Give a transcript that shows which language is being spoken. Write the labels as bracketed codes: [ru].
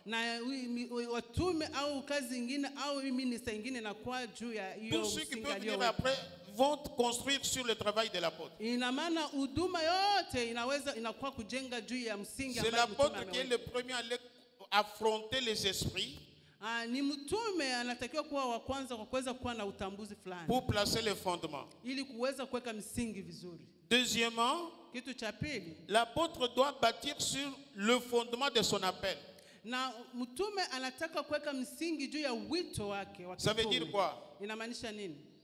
[sw] Na watume au kazi nyingine au minister nyingine na kwa juu ya hiyo [fr] Tous ceux qui peuvent venir après vont construire sur le travail de l'apôtre. [sw] Ina maana huduma yote inakuwa kujenga juu ya msingi [fr] ambao c'est l'apôtre qui est le premier à affronter les esprits. [sw] Ni mtume anatakiwa kuwa wa kwanza kwa kuweza kuwa na utambuzi fulani. [fr] Pour placer les fondements. [sw] Ili kuweza kuweka msingi vizuri. [fr] Deuxièmement, [sw] kitu cha pili, [fr] l'apôtre doit bâtir sur le fondement de son appel. [sw] Na mtume anataka kuweka msingi juu ya wito wake wa [fr] kitume. Ça veut dire quoi? [sw] Inamaanisha nini?